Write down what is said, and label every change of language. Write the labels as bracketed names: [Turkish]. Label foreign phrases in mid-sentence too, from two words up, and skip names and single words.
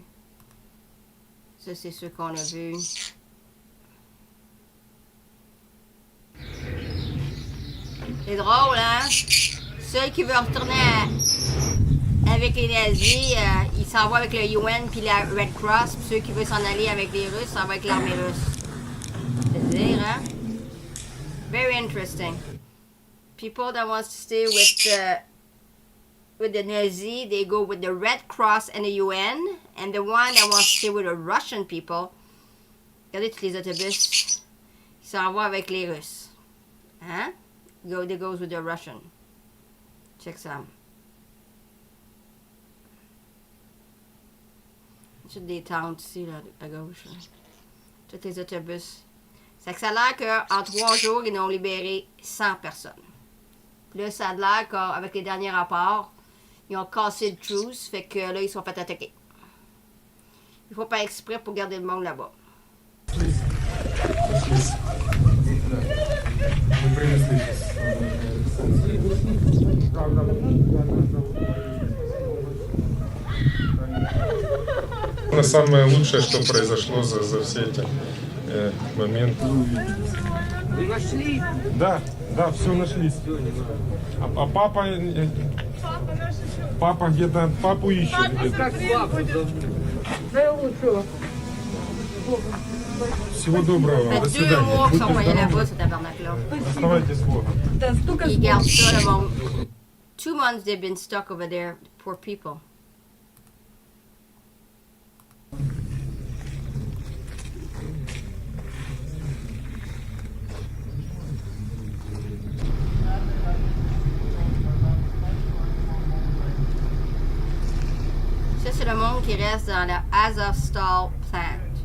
[French] Ça, c'est ce qu'on a vu. C'est drôle, hein? Ceux qui veulent retourner avec les nazis, ils s'en vont avec le UN puis la Red Cross. Puis ceux qui veulent s'en aller avec les Russes, s'en vont avec l'armée russe. C'est-à-dire, hein? [English] Very interesting. People that want to stay with the Nazi, they go with the Red Cross and the UN. And the one that wants to stay with the Russian people, [French] regardez tous les autobus, ils s'en vont avec les Russes. Hein? [English] They goes with the Russian. [French] Check ça. Toutes des tentes ici, là, à gauche. Là. Tous les autobus. Ça a l'air qu'en 3 jours, ils ont libéré 100 personnes. Puis là, ça a l'air qu'avec les derniers rapports, ils ont cassé le truce, fait que là, ils sont fait attaquer. Il faut pas exprès pour garder le monde là-bas. [Russian] Самое лучшее, что произошло за все эти моменты. Вы нашли? Да, все нашлись. А папа... Папа где-то... Папу ищет где-то. Как папа? Всего доброго. [French] Ça [Russian] До [French] fait 2 mois [Russian] свидания. [French] qu'ils sont [Russian] Будьте [French] envoyés là-bas, [Russian] здоровы. [French] ce tabernacle-là. [Russian] Оставайтесь с Богом. [French] Ils gardent ça, le monde. [English] 2 months they've been stuck over there, poor people. [French] Ça, c'est le monde qui reste dans le Azovstal plant.